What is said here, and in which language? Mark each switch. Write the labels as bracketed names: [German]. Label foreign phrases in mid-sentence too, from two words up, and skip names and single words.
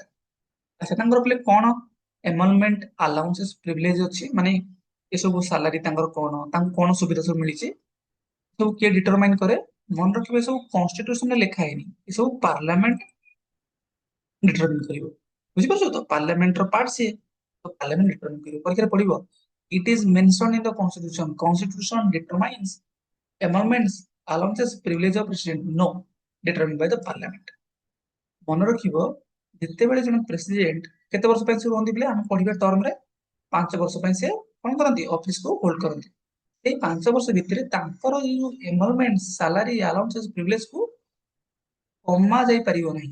[Odia] ଆଚ୍ଛା, ତାଙ୍କର ପିଲେ କଣ [English] emolument allowances privilege [Odia] ଅଛି, ମାନେ ଏସବୁ ସାଲାରୀ ତାଙ୍କର କଣ, ତାଙ୍କୁ କଣ ସୁବିଧା ସବୁ ମିଳିଛି, ସବୁ କିଏ ଡିଟରମାଇନ କରେ? ମନେ ରଖିବ ଏସବୁ କନଷ୍ଟିଟ୍ୟୁସନରେ ଲେଖା ହେଇନି, ଏସବୁ ପାର୍ଲାମେଣ୍ଟ ଡିଟରମିନ କରିବ। ବୁଝିପାରୁଛ ତ? ପାର୍ଲାମେଣ୍ଟର ପାର୍ଟ ସିଏ, ତ ପାର୍ଲାମେଣ୍ଟ ଡିଟରମିନ କରିବ। ପରୀକ୍ଷାରେ ପଡିବ, [English] it is mention in the constitution, constitution determines amendments, allowances, privilege of president, no, determined by the parliament। [Odia] ମନେ ରଖିବ, ଯେତେବେଳେ ଜଣେ ପ୍ରେସିଡେଣ୍ଟ କେତେ ବର୍ଷ ପାଇଁ ସେ ରୁହନ୍ତି ପିଲା, ଆମେ ପଢିବା ଟର୍ମରେ 5 ବର୍ଷ ପାଇଁ ସେ କଣ କରନ୍ତି? ଅଫିସକୁ ହୋଲ୍ଡ କରନ୍ତି। ଏଇ 5 ବର୍ଷ ଭିତରେ ତାଙ୍କର ଏଇ ଯୋଉ [English] emolument, salary, allowances, [Odia] ପ୍ରିଭିଲେଜକୁ କମା ଯାଇପାରିବ ନାହିଁ।